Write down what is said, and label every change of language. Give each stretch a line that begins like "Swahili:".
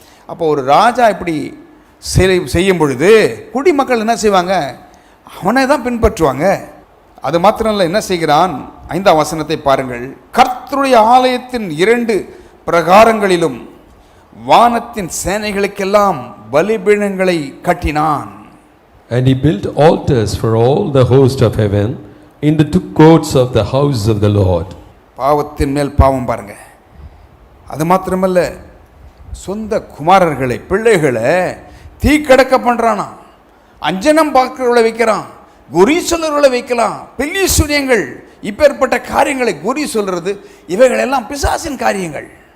Tamil: அப்போ ஒரு ராஜா இப்படி செய்யும் பொழுது குடிமக்கள் என்ன செய்வாங்க? அவனை தான் பின்பற்றுவாங்க. அது மாத்திரம் இல்லை, என்ன செய்கிறான்? 5ஆம் வசனத்தை பாருங்கள். கர்த்தருடைய ஆலயத்தின் 2 பிரகாரங்களிலும் வானத்தின் சேனைகளுக்கெல்லாம் பலிபீடங்களை கட்டினான்.
English: And he built altars for all the host of heaven in the 2 courts of the house of the Lord.
Tamil: பாவத்தின் மேல் பாவம் பாருங்க. அது மாத்திரமல்ல, சொந்த குமாரர்களை, பிள்ளைகளை தீக்கடக்க பண்றானா. அஞ்சனம் பார்க்கிறவர்களை வைக்கிறான், குறி சொல்றவர்களை வைக்கலாம், பில்லி சூனியங்கள், இப்பேற்பட்ட காரியங்களை குறி சொல்றது, இவைகள் எல்லாம் பிசாசின் காரியங்கள்.